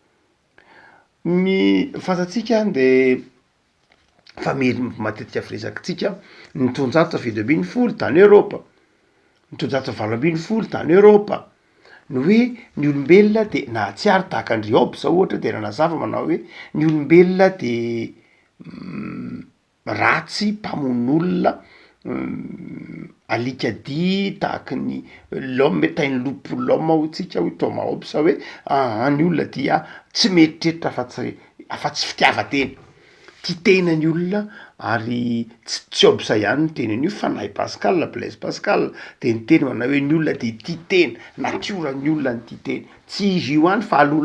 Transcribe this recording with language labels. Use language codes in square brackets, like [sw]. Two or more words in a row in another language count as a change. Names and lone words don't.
[mg] Ny fantatsika de fa matetika firesakitsika ny tonjato fito ambin'ny folo tany Eropa, ny tonjato valo ambin'ny folo tany Eropa, ny hoe ny olombelona de nahatsiary tahaka ny Rioby zao ohatra de nanazava manao hoe ny olombelona de ratsy mpamon'olona alikady tahaky ny [fr] l'homme est un loup pour l'homme [mg] hotsika hoe Thomas Hobbes hoe ny olona dia tsy mieritreritra afa-tsy fitiavan-tena, ty tenany olona ary tsy Hobbes ihany ny tenany io fa nahy Pascal, Blaise Pascal de ny teny manao hoe ny olona de ty tena, natioran'ny olona ny ty tena, tsy izy io any fa aloha